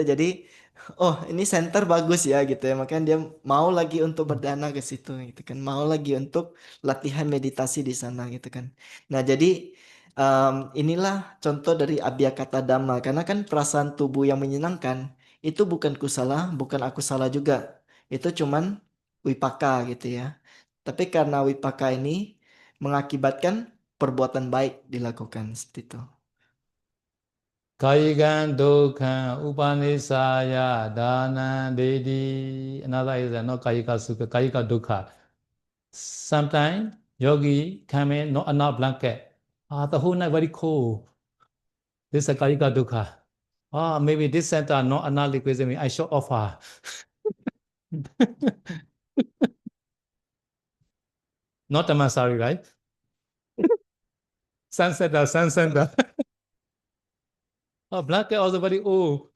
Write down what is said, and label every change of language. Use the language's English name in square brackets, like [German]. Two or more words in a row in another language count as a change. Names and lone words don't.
[Indonesian] jadi oh ini center bagus ya gitu ya makanya dia mau lagi untuk berdana ke situ gitu kan mau lagi untuk latihan meditasi di sana gitu kan nah jadi inilah contoh dari [Pali] Abhyakata Dhamma [Indonesian] karena kan perasaan tubuh yang menyenangkan itu bukan kusala bukan aku salah juga itu cuman wipaka gitu ya tapi karena wipaka ini mengakibatkan perbuatan baik dilakukan seperti itu. [Pali] Kayikan dukhan upanisaya dana dedi. [English] Another is no [Pali] kayika sukha, kayika dukkha. [English] Sometimes yogi come in, not enough blanket. The whole night very cold. This is a [Pali] kayika dukkha. [English] Maybe this center not enough liquid. I should offer. Not Tamasari, right? Sun center. Blanket also very old.